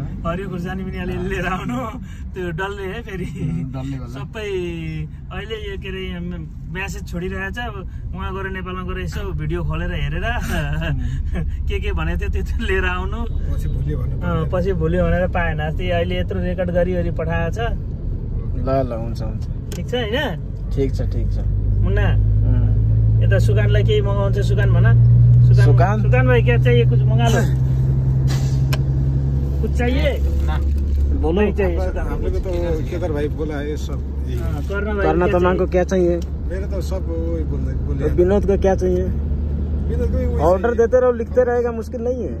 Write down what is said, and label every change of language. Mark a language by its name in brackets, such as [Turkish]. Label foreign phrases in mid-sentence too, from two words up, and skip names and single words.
[Nepali] हरियो खुर्सानी पनि अलि लिएर आउनु त्यो डल्ले है फेरि सबै अहिले यो के अरे म्यासेज छोडिरहेछ उहाँ गएर नेपालमा गएर यसो भिडियो खोलेर हेरेर के भनेको थियो त्यो लिएर आउनु पछि भोलि भनेर पाएन अस्ति अहिले यत्रो रेकर्ड गरी पठाएको छ ल हुन्छ हुन्छ ठिक छ होइन ठीक छ मुन्ना यता सुकानलाई केही मगाउँछ सुकान भन सुकान भाई [Hindi] क्या चाहिए कुछ मंगा लो कुछ चाहिए बोलो चाहिए हमको तो केदार भाई बोला है सब करना तमाम को क्या चाहिए मेरे तो सब वही बोले तो विनोद को क्या चाहिए विनोद को ऑर्डर देते रहो लिखते रहेगा मुश्किल नहीं है